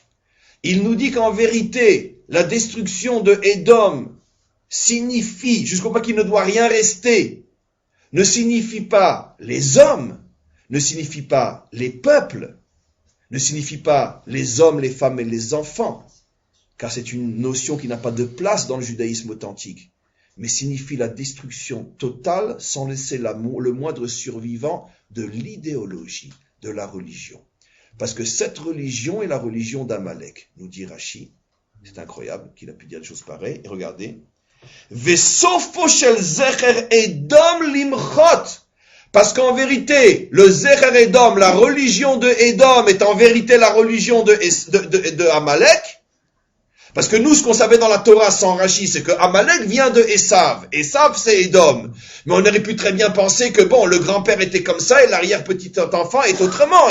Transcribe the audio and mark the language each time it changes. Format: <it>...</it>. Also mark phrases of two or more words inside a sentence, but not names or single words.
<fr>Il nous dit qu'en vérité, la destruction de Édom signifie, jusqu'au point qu'il ne doit rien rester, ne signifie pas les hommes, ne signifie pas les peuples, ne signifie pas les hommes, les femmes et les enfants, car c'est une notion qui n'a pas de place dans le judaïsme authentique, mais signifie la destruction totale sans laisser le moindre survivant de l'idéologie, de la religion. Parce que cette religion est la religion d'Amalek, nous dit Rashi. C'est incroyable qu'il a pu dire des choses pareilles. Et regardez.</fr> <he>Vesofo shel zecher Edom limchot.</he> <fr>Parce qu'en vérité, le Zecher Edom, la religion de Edom est en vérité la religion de Amalek. Parce que nous, ce qu'on savait dans la Torah sans Rashi, c'est que Amalek vient de Esav. Esav, c'est Edom. Mais on aurait pu très bien penser que bon, le grand-père était comme ça et l'arrière-petit enfant est autrement.</fr>